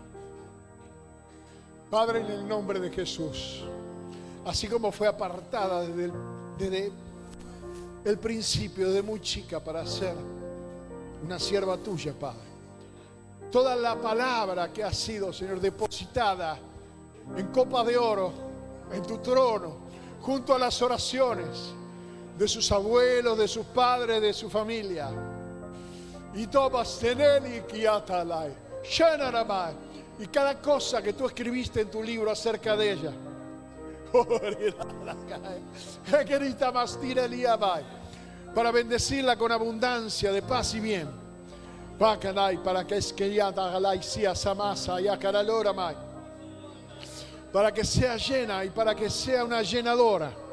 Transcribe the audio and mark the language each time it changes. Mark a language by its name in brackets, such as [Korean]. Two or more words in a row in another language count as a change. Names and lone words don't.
[Spanish] Padre, en el nombre de Jesús, así como fue apartada desde el principio, de muy chica, para ser una sierva tuya, Padre. Toda la palabra que ha sido, Señor, depositada en copa de oro, en tu trono, junto a las oraciones de sus abuelos, de sus padres, de su familia. Y tomas teneli kiatalai, shenarabai. Y cada cosa que tú escribiste en tu libro acerca de ella, para bendecirla con abundancia de paz y bien, para que sea llena y para que sea una llenadora.